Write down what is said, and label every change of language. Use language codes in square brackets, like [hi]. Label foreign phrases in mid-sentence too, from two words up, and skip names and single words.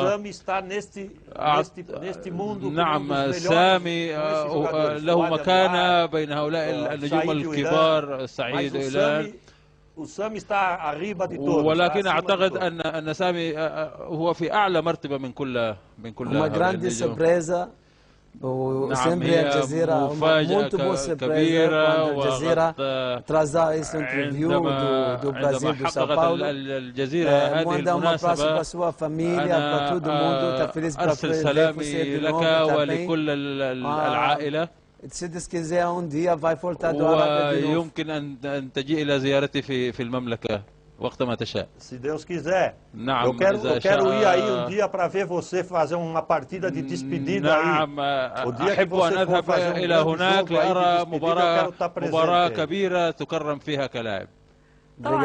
[ar] سامي نعم، سامي له مكانة بين هؤلاء النجوم الكبار، سعيد وإلان. ولكن أعتقد أن سامي هو في أعلى مرتبة من كل هؤلاء النجوم. وسيمبري الجزيرة مفاجأة كبيرة. [pt] الجزيرة ترازا esse interview do Brasil do São Paulo. [ar] الجزيرة هذه المناسبة أنا أرسل سلامي لك ولكل العائلة. [pt] Se Deus quiser dia vai voltar do Arábia de novo. [ar] ويمكن أن تجي إلى زيارتي في المملكة وقتما تشاء. [pt] Se Deus quiser. [ar] نعم. [pt] Eu quero ir aí dia para ver você fazer uma partida de despedida aí. [ar] نعم، أحب أن أذهب إلى هناك لأرى مباراة كبيرة تكرم فيها كلاعب.